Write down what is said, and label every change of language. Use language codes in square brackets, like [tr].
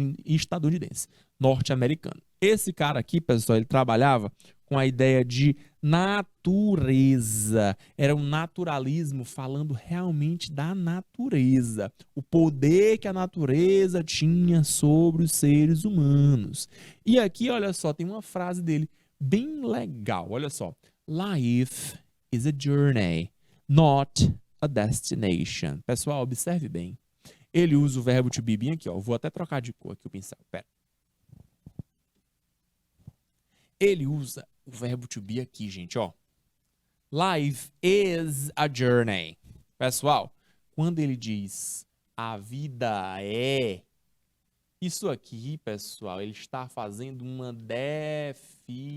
[pt] Estadunidense, norte-americano. Esse cara aqui, pessoal, ele trabalhava com a ideia de natureza. Era um naturalismo falando realmente da natureza. O poder que a natureza tinha sobre os seres humanos. E aqui, olha só, tem uma frase dele bem legal. Olha só. [en] Life is a journey, not a destination. [pt] Pessoal, observe bem. Ele usa o verbo to be bem aqui, ó. Vou até trocar de cor aqui o pincel. Pera. Ele usa o verbo to be aqui, gente, ó. [en] Life is a journey. [pt] Pessoal, quando ele diz a vida é, isso aqui, pessoal, ele está fazendo uma definição.